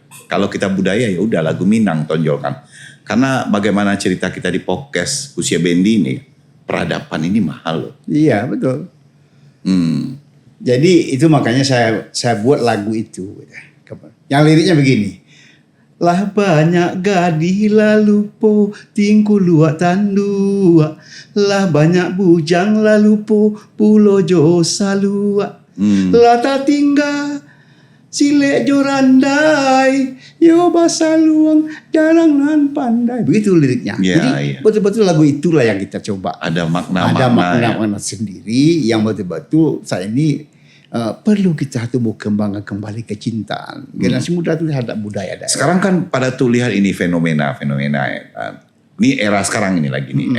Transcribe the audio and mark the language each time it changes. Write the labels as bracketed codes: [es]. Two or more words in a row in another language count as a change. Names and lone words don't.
[id] Kalau kita budaya ya udah lagu Minang tonjolkan. Karena bagaimana cerita kita di podcast Usia Bendi ini, peradaban ini mahal loh. Iya, betul. Jadi itu makanya saya buat lagu itu. Yang liriknya begini. [min] Lah banyak gadih lalu po tingku luak tandua. Lah banyak bujang lalu po pulo jo salua. Lah tak tinggal Silek jorandai, yo bahasa luang, jarang nan pandai. [id] Begitu liriknya. Ya, Jadi ya. betul-betul lagu itulah yang kita coba. Ada Ada makna-makna. makna-makna sendiri yang betul-betul saya ini perlu kita tumbuh kembangkan kembali kecintaan. Generasi muda itu terhadap budaya daerah. Sekarang kan pada tuh lihat ini fenomena ya. Ini era sekarang ini lagi nih.